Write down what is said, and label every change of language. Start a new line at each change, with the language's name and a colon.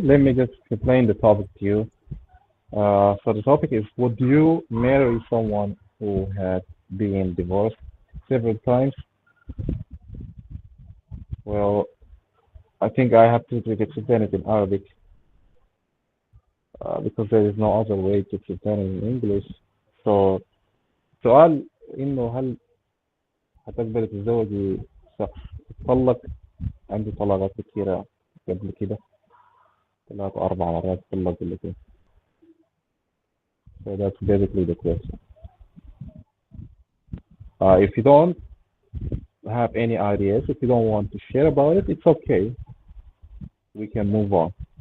English: Let me just explain the topic to you. So the topic is: would you marry someone who had been divorced several times? Well, I think I have to explain it in Arabic because there is no other way to explain it in English.
Arabic: So سؤال إنه هل هتقبلي تتزوجي شخص طلق عنده طلقات كثيرة قبل كده 3 4 مرات طلق قبل كده.
English: So that's basically the question. If you don't have any ideas, if you don't want to share about it, it's okay. We can move on.